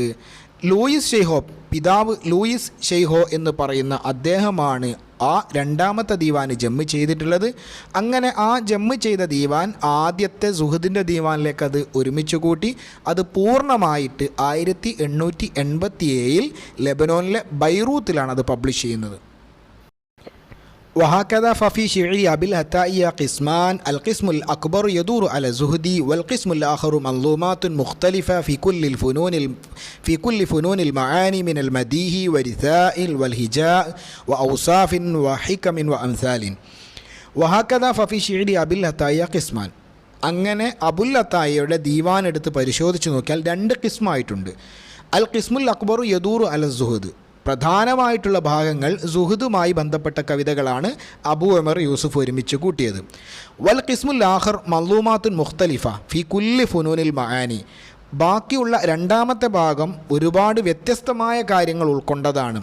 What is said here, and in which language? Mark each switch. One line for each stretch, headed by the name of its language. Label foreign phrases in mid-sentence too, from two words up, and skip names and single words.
Malayalam: ലൂയിസ് ഷെയ്ഹോ, പിതാവ് ലൂയിസ് ഷെയ്ഹോ എന്ന് പറയുന്ന അദ്ദേഹമാണ് ആ രണ്ടാമത്തെ ദീവാന് ജമ്മ് ചെയ്തിട്ടുള്ളത്. അങ്ങനെ ആ ജമ്മ് ചെയ്ത ദീവാൻ ആദ്യത്തെ സുഹദിൻ്റെ ദീവാനിലേക്ക് അത് ഒരുമിച്ച് കൂട്ടി അത് പൂർണ്ണമായിട്ട് 1887 ലെബനോനിലെ ബൈറൂത്തിലാണ് അത് പബ്ലിഷ് ചെയ്യുന്നത്.
Arabic: وهكذا ففي شعر أبي العتاهية قسمان، القسم الأكبر يدور على الزهد، والقسم الآخر منظومات مختلفة في كل فنون المعاني من المديح والرثاء والهجاء وأوصاف وحكم وأمثال. وهكذا ففي شعر أبي العتاهية قسمان.
Malayalam: അങ്ങനെ അബുൽ അത്തായിയുടെ ദീവാൻ എടുത്ത് പരിശോധിച്ച് നോക്കിയാൽ 2 കിസ്മായിട്ടുണ്ട്.
Arabic: القسم الأكبر يدور على الزهد,
Malayalam: പ്രധാനമായിട്ടുള്ള ഭാഗങ്ങൾ സുഹദുമായി ബന്ധപ്പെട്ട കവിതകളാണ് അബൂ ഉമർ യൂസുഫ് ഒരുമിച്ച് കൂട്ടിയത്.
Arabic: والقسم الآخر منظومات مختلفة في كل فنون المعاني,
Malayalam: ബാക്കിയുള്ള രണ്ടാമത്തെ ഭാഗം ഒരുപാട് വ്യത്യസ്തമായ കാര്യങ്ങൾ ഉൾക്കൊണ്ടതാണ്.